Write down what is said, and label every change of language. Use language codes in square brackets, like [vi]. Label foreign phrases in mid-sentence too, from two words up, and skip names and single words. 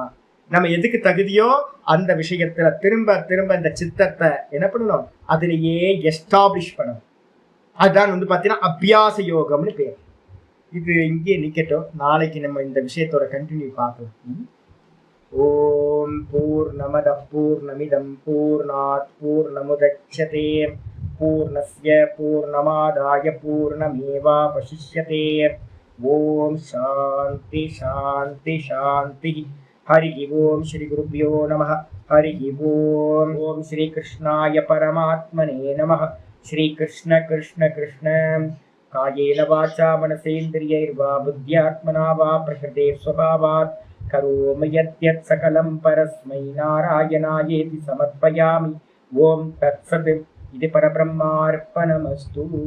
[ta] நம்ம எதுக்கு தகுதியோ அந்த விஷயத்துல திரும்ப திரும்ப இந்த சித்தத்தை என்ன பண்ணணும், அதுலயே எஸ்டாப்ளிஷ் பண்ணணும். அதுதான் வந்து பாத்தீங்கன்னா அபியாச யோகம்னு பேர். இது இங்கே நிக்கட்டும், நாளைக்கு நம்ம இந்த விஷயத்தோட கண்டினியூ பார்க்கலாம். [sa] ॐ पूर्णमदः पूर्णमिदं पूर्णात् पूर्णमुदच्यते पूर्णस्य पूर्णमादाय पूर्णमेवावशिष्यते. ॐ शान्तिः शान्तिः शान्तिः. हरि ॐ श्री गुरुभ्यो नमः. हरि ॐ. ॐ श्री कृष्णाय परमात्मने नमः. श्री कृष्ण कृष्ण कृष्ण. कायेन वाचा मनसेन्द्रियैर्वा बुद्ध्यात्मना वा प्रकृतेः स्वभावात् करोमि यद्यत् सकलं परस्मै नारायणायेति समर्पयामि. ॐ तत्सत्. இது பரபிரம்மார்ப்பணமஸ்து.